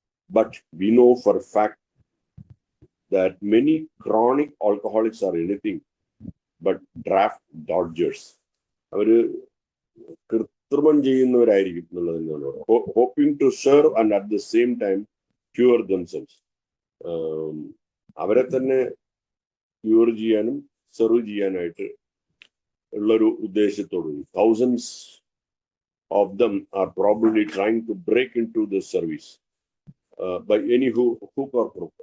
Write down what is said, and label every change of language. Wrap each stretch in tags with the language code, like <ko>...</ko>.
<en>But we know for a fact that many chronic alcoholics are anything but draft dodgers.</en> <ml>അവര് കൃത്രിമം ചെയ്യുന്നവരായിരിക്കും എന്നുള്ളതിനാണ്</ml> <en>Hoping to serve and at the same time cure themselves.</en> <ml>അവരെ തന്നെ cure ചെയ്യാനും serve ചെയ്യാനായിട്ട് ഉള്ളൊരു ഉദ്ദേശത്തോടു</ml> <en>thousands of them are probably trying to break into the service by any hook or crook.</en>